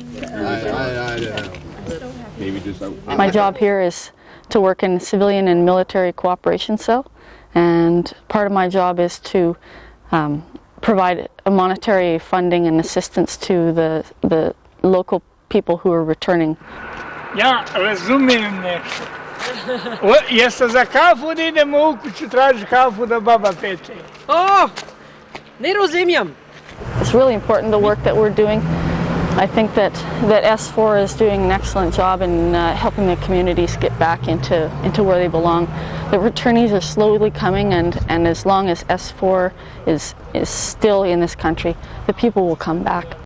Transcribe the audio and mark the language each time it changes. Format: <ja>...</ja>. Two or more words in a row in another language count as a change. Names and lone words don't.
<en>My job here is to work in civilian and military cooperation cell, and part of my job is to provide a monetary funding and assistance to the local people who are returning.</en> <bs>Ja razumiem nešto. Jeste za kafu da idemo u kuću traži kafu da baba peče? Ne razumiem.</bs> <en>It's really important the work that we're doing. I think that S4 is doing an excellent job in helping the communities get back into where they belong. The returnees are slowly coming, and as long as S4 is still in this country, the people will come back.</en>